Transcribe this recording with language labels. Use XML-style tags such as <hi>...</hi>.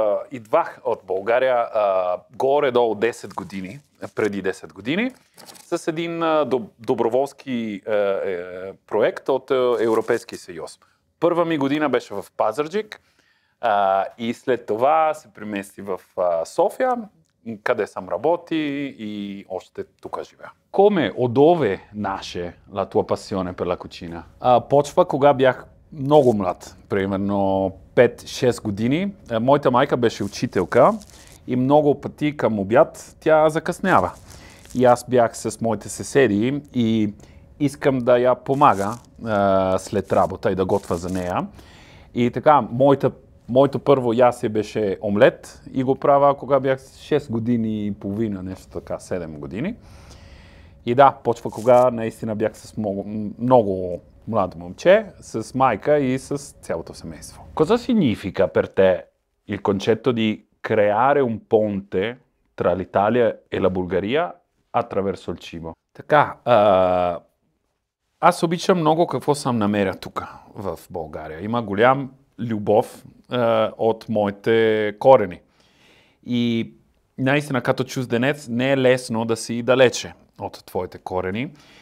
<bg>Идвах от България горе-долу 10 години, преди 10 години, с един доброволски проект от Европейския съюз. Първа ми година беше в Пазарджик и след това се премести в София, къде съм работи и още тук живея.</bg> <it>Come o dove nasce la tua passione per la cucina?</it> <bg>Почва кога бях много млад, примерно 5-6 години. Моята майка беше учителка и много пъти към обяд тя закъснява. И аз бях с моите съседи и искам да я помага след работа и да готвя за нея. И така, моето първо ястие беше омлет и го правя кога бях 6 години и половина, нещо така, 7 години. И да, почва кога наистина бях с много mladо momče, с майка и с цялото семейство.</bg> <it>Cosa significa per te il concetto di creare un ponte tra l'Italia e la Bulgaria attraverso il cibo?</it> <bg>Така, аз обичам много какво съм намеря тук в България. Има голям любов от моите корени. И наистина като чужденец не е лесно да си далече от твоите корени.</bg>